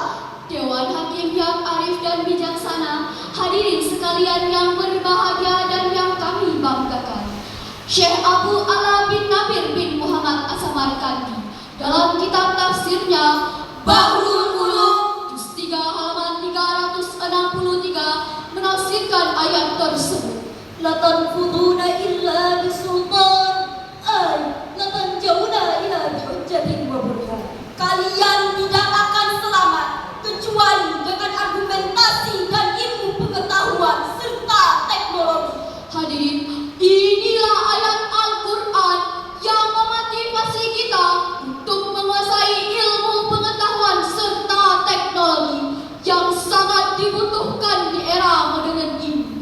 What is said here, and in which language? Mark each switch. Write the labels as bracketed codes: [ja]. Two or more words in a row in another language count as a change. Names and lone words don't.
[id] Dewan Hakim yang arif dan bijaksana, hadirin sekalian yang berbahagia dan yang kami banggakan. Syekh Abu Ala bin Nabir bin Muhammad As-Samarkandi dalam kitab tafsirnya Bahrul Ulum juz 3 halaman 363 menafsirkan ayat tersebut. [ar] لا تنفذون إلا بسلطان أي لا تنجون إلا بحجة وبرهان. [id] Kalian tidak akan selamat kecuali dengan argumentasi dan ilmu pengetahuan serta teknologi. Hadirin, inilah ayat Al-Quran yang memotivasi kita untuk menguasai ilmu pengetahuan serta teknologi yang sangat dibutuhkan di era modern ini.